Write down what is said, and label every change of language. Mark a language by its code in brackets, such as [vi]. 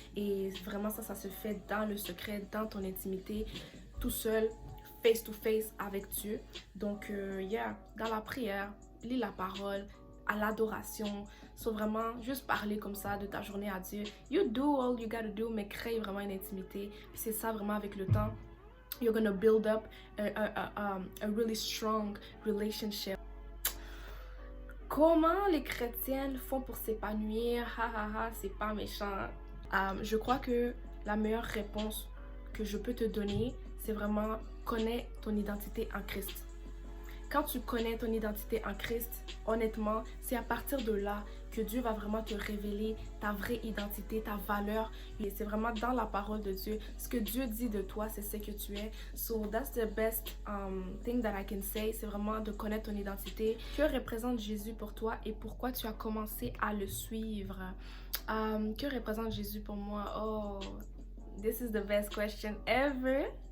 [fr] Et vraiment, ça se fait dans le secret, dans ton intimité, tout seul, [en] face to face [fr] avec Dieu. Donc, dans la prière, lis la parole, à l'adoration, so vraiment juste parler comme ça de ta journée à Dieu. [en] You do all you gotta do, [fr] mais crée vraiment une intimité. Puis c'est ça vraiment avec le temps. [en] You're gonna build up a really strong relationship. [fr] Comment les chrétiennes font pour s'épanouir? C'est pas méchant. Je crois que la meilleure réponse que je peux te donner, c'est vraiment connais ton identité en Christ. Quand tu connais ton identité en Christ, honnêtement, c'est à partir de là que Dieu va vraiment te révéler ta vraie identité, ta valeur. Et c'est vraiment dans la parole de Dieu. Ce que Dieu dit de toi, c'est ce que tu es. [en] So that's the best thing that I can say. [fr] C'est vraiment de connaître ton identité. Que représente Jésus pour toi et pourquoi tu as commencé à le suivre? Que représente Jésus pour moi? [en] Oh, this is the best question ever.